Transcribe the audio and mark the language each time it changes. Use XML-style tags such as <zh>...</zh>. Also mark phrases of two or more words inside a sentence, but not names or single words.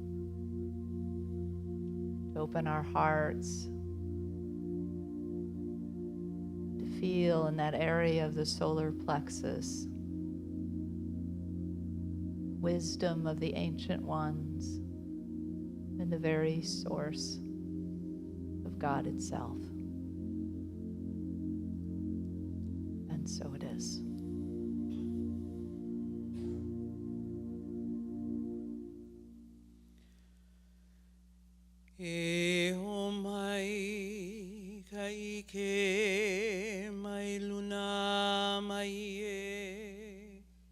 <en>To open our hearts to feel in that area of the solar plexus wisdom of the ancient ones and the very source of God itself. And so it is.</en> <haw>E o mai kai ke mai luna mai e</haw>